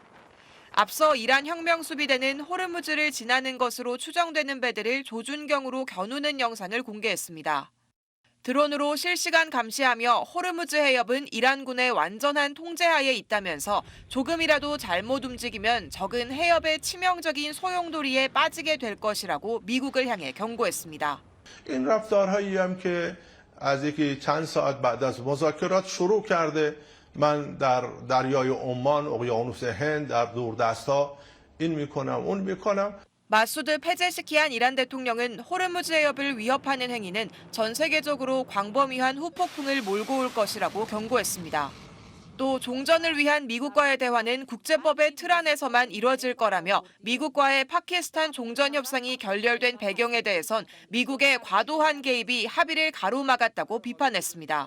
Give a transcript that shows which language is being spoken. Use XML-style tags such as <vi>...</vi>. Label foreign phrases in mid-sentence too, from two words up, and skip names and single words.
<ko>앞서 이란 혁명 수비대는 호르무즈를 지나는 것으로 추정되는 배들을 조준경으로 겨누는 영상을 공개했습니다. 드론으로 실시간 감시하며 호르무즈 해협은 이란군의 완전한 통제하에 있다면서 조금이라도 잘못 움직이면 적은 해협의 치명적인 소용돌이에 빠지게 될 것이라고 미국을 향해 경고했습니다.</ko> <fa>این رفتارهایی هم که از یکی چند ساعت بعد از مذاکرات شروع کرده من در دریای عمان، اقیانوس هند، در دوردست‌ها این میکنم اون میکنم.</fa> <ko>마수드 페제시키안 이란 대통령은 호르무즈 해협을 위협하는 행위는 전 세계적으로 광범위한 후폭풍을 몰고 올 것이라고 경고했습니다. 또 종전을 위한 미국과의 대화는 국제법의 틀 안에서만 이뤄질 거라며 미국과의 파키스탄 종전 협상이 결렬된 배경에 대해선 미국의 과도한 개입이 합의를 가로막았다고 비판했습니다.</ko>